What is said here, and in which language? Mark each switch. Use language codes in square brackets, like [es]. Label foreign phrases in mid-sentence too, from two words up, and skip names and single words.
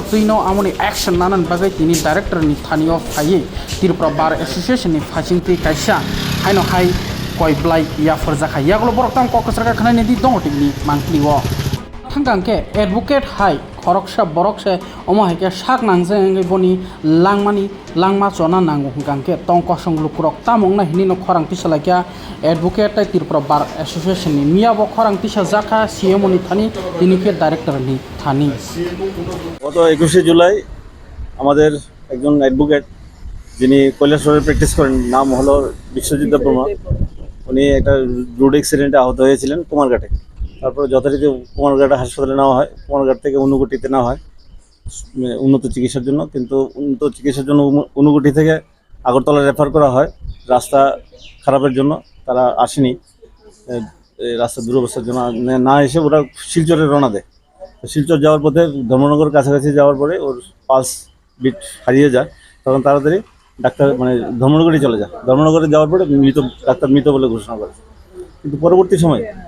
[trp] तैनो आमनि एक्शन नानान बागै तिनि डायरेक्टरनि थानियो फायै त्रिपुरा बार एसोसिएशननि फासिंथि कायसा हायनो हाय कय ब्लाइ याफोर जाखा यागलो बरकताम ककसरका खानायनि दि दङ टिकनि मांक्लिओ थांगांके एडवोकेट हाय खरकसा बरकसे अमा हायके साक नांजे बनि लांमानि लांमा चना नांगौ गांके तंक संगलुकुरक तामंना हिनिनो खरांथि सलायका एडवोकेट त्रिपुरा बार एसोसिएशननि मियाबो खरांथि जाखा सीएमओनि थानि तिनिके डायरेक्टरनि थानि [bn] গত 21 জুলাই আমাদের একজন অ্যাডভোকেট যিনি কৈলাসহরে প্র্যাকটিস করেন নাম হলো বিশ্বজিৎ দেববর্মা উনি একটা [en] road accident [bn] আহত হয়েছিলেন কুমারঘাটে তারপরে যথারীতি কুমারঘাট হাসপাতালে নেওয়া হয় কুমারঘাট থেকে ঊনকোটিতে নেওয়া হয় উন্নত চিকিৎসার জন্য কিন্তু উন্নত চিকিৎসার জন্য ঊনকোটি থেকে আগরতলা রেফার করা হয় রাস্তা খারাপের জন্য তারা আসেনি রাস্তা দুরবস্থার জন্য না এসে ওরা শিলচরে রওনা দেয় শিলচর যাওয়ার পথে ধর্মনগর কাছাকাছি যাওয়ার পরে ওর [en] pulse beat [bn] হারিয়ে যায় তখন তাড়াতাড়ি ডাক্তার মানে ধর্মনগরে চলে যায় ধর্মনগরে যাওয়ার পরে ডাক্তার মৃত বলে ঘোষণা করে কিন্তু পরবর্তী সময়